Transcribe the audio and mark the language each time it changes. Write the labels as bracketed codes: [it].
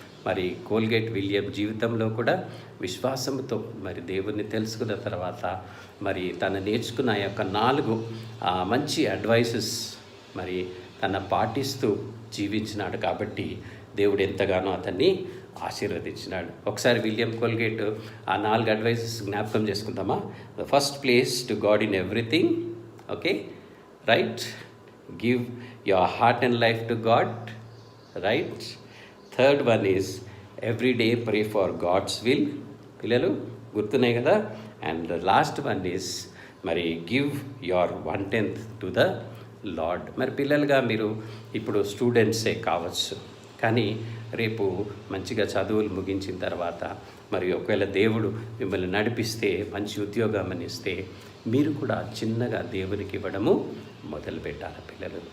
[te] మరి Colgate William జీవితంలో కూడా విశ్వాసంతో మరి దేవుణ్ణి తెలుసుకున్న తర్వాత మరి తను నేర్చుకున్న యొక్క 4 మంచి అడ్వైసెస్ మరి తన పాటిస్తూ జీవించినాడు కాబట్టి దేవుడు ఎంతగానో అతన్ని ఆశీర్వదించినాడు. ఒకసారి విలియం కోల్గేట్ ఆ 4 అడ్వైసెస్ జ్ఞాపకం చేసుకుందామా. [en] The first place to God in everything. Okay, right. Give your heart and life to God, right? Third one is every day pray for God's will. [te] పిల్లలు గుర్తున్నాయి కదా. [en] And the last one is మరి give your 1/10 to the Lord. [te] మరి పిల్లలుగా మీరు ఇప్పుడు స్టూడెంట్సే కావచ్చు, కానీ రేపు మంచిగా చదువులు ముగించిన తర్వాత మరి ఒకవేళ దేవుడు మిమ్మల్ని నడిపిస్తే, మంచి ఉద్యోగం ఇస్తే, మీరు కూడా చిన్నగా దేవునికి ఇవ్వడము మొదలు పెట్టాలి పిల్లలు.